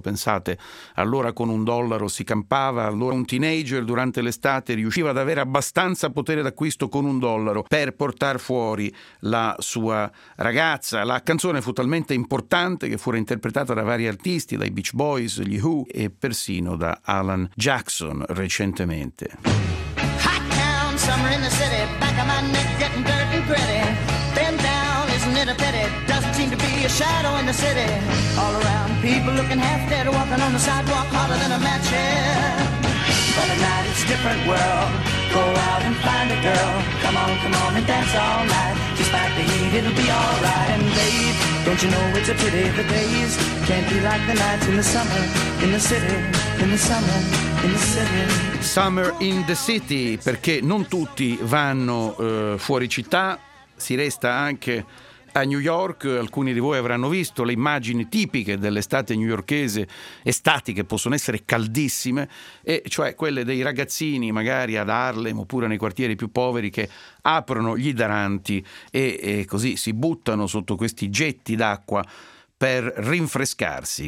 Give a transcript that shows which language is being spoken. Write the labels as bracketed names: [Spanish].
[Italian] Pensate, allora con un dollaro si campava, allora un teenager durante l'estate riusciva ad avere abbastanza potere d'acquisto con un dollaro per portare fuori la sua ragazza. La canzone fu talmente importante che fu interpretata da vari artisti, dai Beach Boys, gli Who e persino da Alan Jackson recentemente. [English] Hot town, summer in the city, back of my neck getting dirt and gritty. Bend down, isn't it a pity, doesn't seem to be a shadow in the city. All around, people looking half dead, walking on the sidewalk harder than a match head. But at night it's a different world, go out and find a girl. Come on and dance all night, despite the heat it'll be alright. And babe, don't you know it's a pity the days can't be like the nights in the summer, in the city, in the summer. [Italian] Summer in the City, perché non tutti vanno fuori città, si resta anche a New York. Alcuni di voi avranno visto le immagini tipiche dell'estate newyorkese, estati che possono essere caldissime, e cioè quelle dei ragazzini magari ad Harlem oppure nei quartieri più poveri che aprono gli idranti e così si buttano sotto questi getti d'acqua per rinfrescarsi.